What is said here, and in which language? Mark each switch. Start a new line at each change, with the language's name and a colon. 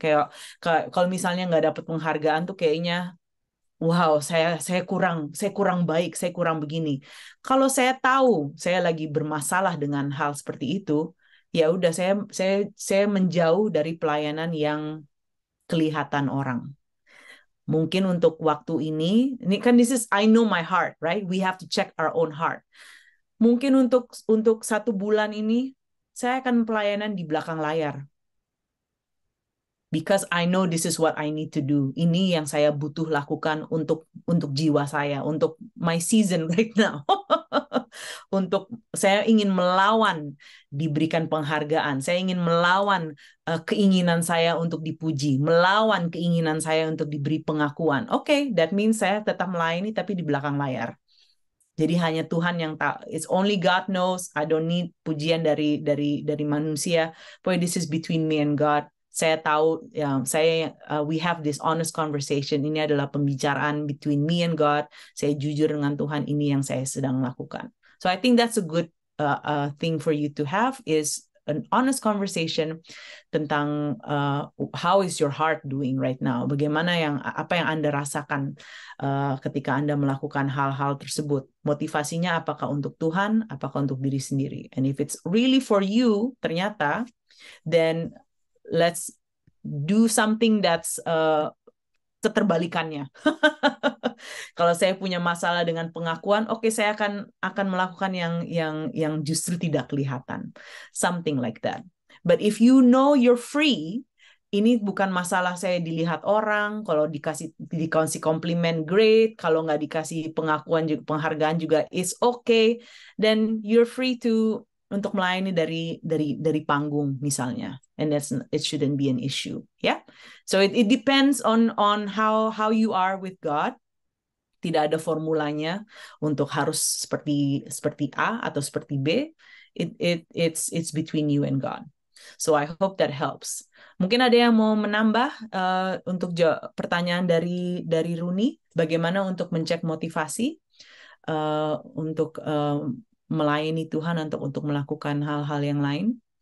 Indonesian: Kayak kalau misalnya nggak dapat penghargaan tuh kayaknya, wow, saya kurang baik, saya kurang begini. Kalau saya tahu saya lagi bermasalah dengan hal seperti itu, ya udah saya menjauh dari pelayanan yang kelihatan orang. Mungkin untuk waktu ini kan
English: this is I know my heart, right? We have to check our own heart.
Indonesian: Mungkin untuk 1 bulan ini saya akan pelayanan di belakang layar.
English: Because I know this is what I need to do.
Indonesian: Ini yang saya butuh lakukan untuk jiwa saya, untuk
English: my season right now.
Indonesian: Untuk saya ingin melawan diberikan penghargaan. Saya ingin melawan keinginan saya untuk dipuji, melawan keinginan saya untuk diberi pengakuan. Oke,
English: that means
Indonesian: saya tetap melayani tapi di belakang layar. Jadi hanya Tuhan yang tahu.
English: It's only God knows. I don't need
Indonesian: pujian dari manusia.
English: Boy, this is between me and God.
Indonesian: Saya tahu,
English: we have this honest conversation.
Indonesian: Ini adalah pembicaraan
English: between me and God.
Indonesian: Saya jujur dengan Tuhan. Ini yang saya sedang lakukan.
English: So I think that's a good thing for you to have, is an honest conversation tentang how is your heart doing right now.
Indonesian: Bagaimana apa yang Anda rasakan ketika Anda melakukan hal-hal tersebut. Motivasinya apakah untuk Tuhan, apakah untuk diri sendiri.
English: And if it's really for you, ternyata, then let's do something that's keterbalikannya.
Indonesian: Kalau saya punya masalah dengan pengakuan, oke, saya akan melakukan yang justru tidak kelihatan.
English: Something like that. But if you know you're free,
Indonesian: ini bukan masalah saya dilihat orang, kalau dikasih komplimen great, kalau nggak dikasih pengakuan juga, penghargaan juga
English: is okay, then you're free
Indonesian: untuk melayani dari panggung misalnya,
English: and it shouldn't be an issue,
Indonesian: ya.
English: So it depends on how you are with God.
Indonesian: Tidak ada formulanya untuk harus seperti A atau seperti B.
English: It's between you and God. So I hope that helps.
Indonesian: Mungkin ada yang mau menambah untuk pertanyaan dari Runi, bagaimana untuk mencek motivasi untuk melayani Tuhan, untuk melakukan hal-hal yang lain.